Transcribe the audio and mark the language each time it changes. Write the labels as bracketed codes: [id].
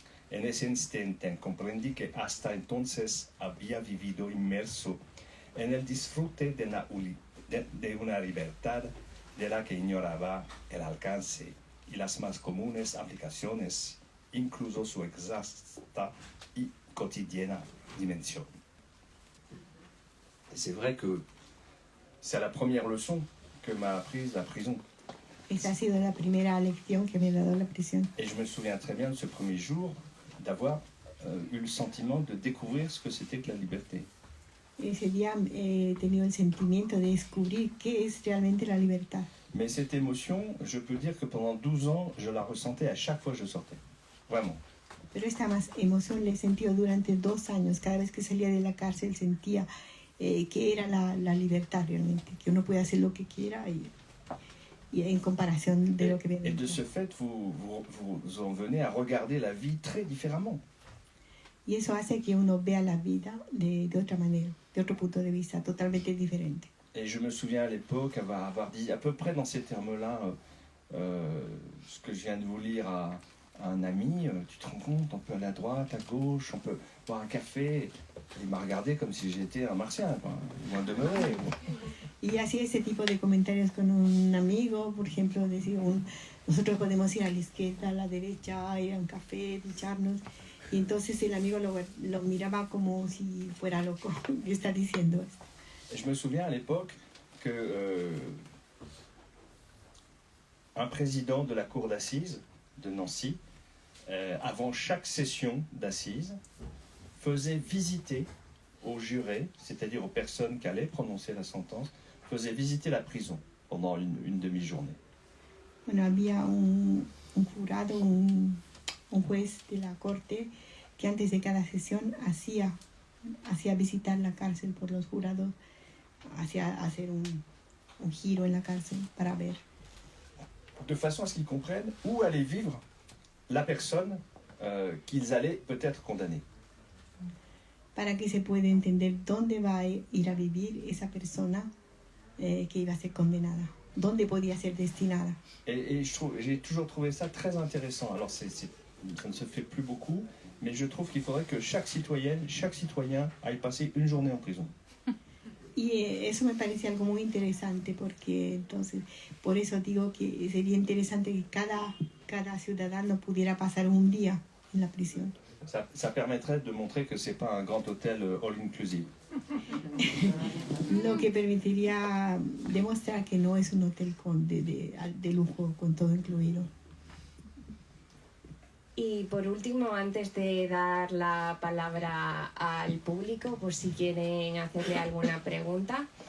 [es] En ese instante comprendí que hasta entonces había vivido inmerso en el disfrute de una libertad de la que ignoraba el alcance y las más comunes aplicaciones, incluso su exacta y [fr] quotidienne dimension. Et c'est vrai que c'est la première leçon que m'a apprise la prison. [es] Esa ha sido la primera lección que me ha dado la prisión. [fr] Et je me souviens très bien de ce premier jour d'avoir eu le sentiment de découvrir ce que c'était que la liberté. [es] Ese día he tenido el sentimiento de descubrir qué es realmente la libertad. [fr] Mais cette émotion, je peux dire que pendant 12 ans, je la ressentais à chaque fois que je sortais. Vraiment. [es] Pero esta más emoción la he sentido durante 2 años. Cada vez que salía de la cárcel sentía que era la libertad realmente, que uno puede hacer lo que quiera y en comparación de lo que viene. [fr] Et de ce fait, vous en venez à regarder la vie très différemment. [es] Y eso hace que uno vea la vida de otra manera, de otro punto de vista, totalmente diferente. [fr] Et je me souviens à l'époque avoir dit à peu près dans ces termes-là ce que je viens de vous lire à un ami. Tu te rends compte, on peut aller à droite, à gauche, on peut boire un café. Il m'a regardé comme si j'étais un martien, quoi, loin de demeurer. [es] Y hacía ese tipo de comentarios con un amigo, por ejemplo, decía, nosotros podemos ir a la izquierda, a la derecha, ir a un café, ducharnos. Y entonces el amigo lo miraba como si fuera loco. ¿Qué está diciendo esto? [fr] Je me souviens à l'époque que un président de la cour d'assises de Nancy, avant chaque session d'assises, faisait visiter aux jurés, c'est-à-dire aux personnes qui allaient prononcer la sentence, faisait visiter la prison pendant une demi-journée. [es] Bueno, había un jurado, un juez de la corte que antes de cada sesión hacía visitar la cárcel por los jurados, hacía hacer un giro en la cárcel para ver. [fr] De façon à ce qu'ils comprennent où allait vivre la personne qu'ils allaient peut-être condamner. [es] Para que se pueda entender dónde va a ir a vivir esa persona que iba a ser condenada, dónde podía ser destinada. [fr] Et j'ai toujours trouvé ça très intéressant. Alors ça ne se fait plus beaucoup, mais je trouve qu'il faudrait que chaque citoyenne, chaque citoyen aille passer une journée en prison. [es] Y eso me parece algo muy interesante porque entonces, por eso digo que sería interesante que cada ciudadano pudiera pasar un día en la prisión. [fr] Ça permettrait de montrer que c'est pas un grand hôtel all-inclusive. [es] Lo que permitiría demostrar que no es un hotel de lujo con todo incluido. Y por último, antes de dar la palabra al público, por si quieren hacerle alguna pregunta,